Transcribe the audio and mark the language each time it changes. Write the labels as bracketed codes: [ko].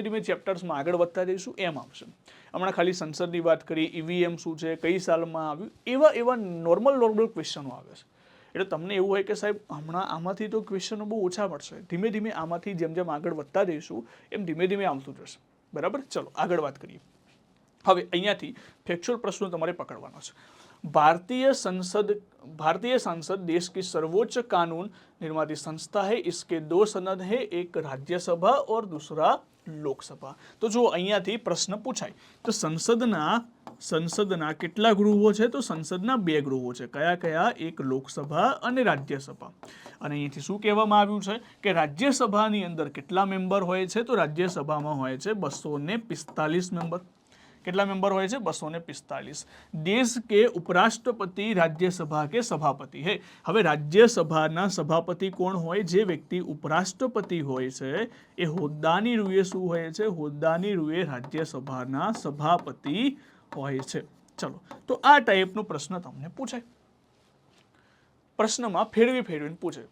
[gu] ધીમે ચેપ્ટર્સમાં આગળ વધતા જઈશું એમ આવશે. હમણાં ખાલી સંસદની વાત કરી, ઈવીએમ શું છે, કઈ સાલમાં આવ્યું, એવા નોર્મલ ક્વેશ્ચનો આવે છે. એટલે તમને એવું હોય કે સાહેબ હમણાં આમાંથી તો ક્વેશ્ચનો બહુ ઓછા પડશે. ધીમે આમાંથી જેમ આગળ વધતા જઈશું એમ ધીમે આવતું જશે. બરાબર? ચલો આગળ વાત કરીએ. હવે અહીંયાથી ફેક્ચ્યુઅલ પ્રશ્નો તમારે પકડવાનો છે. [hi] भारतीय संसद देश की सर्वोच्च कानून निर्माती संस्था है। इसके दो सनद है, एक राज्यसभा और दूसरा લોકસભા। [gu] તો જો અહીંયાથી પ્રશ્ન પૂછાય તો સંસદના કેટલા ગૃહો છે? તો સંસદના 2 ગૃહો છે। કયા કયા? એક લોકસભા અને રાજ્યસભા। અને અહીંથી શું કહેવામાં આવ્યું છે કે રાજ્યસભાની અંદર કેટલા મેમ્બર હોય છે? તો રાજ્યસભામાં હોય છે 245 મેમ્બર। કેટલા મેમ્બર હોય છે? 245। [hi] देश के उपराष्ट्रपति राज्यसभा के सभापति है। [gu] હવે રાજ્યસભાના સભાપતિ કોણ હોય? જે વ્યક્તિ ઉપરાષ્ટ્રપતિ હોય છે એ હોદ્દાની રૂએ શું હોય છે? હોદ્દાની રૂએ રાજ્યસભાના સભાપતિ હોય છે। ચલો, તો આ ટાઈપનો પ્રશ્ન તમને પૂછાય। પ્રશ્નમાં ફેરવીને પૂછે।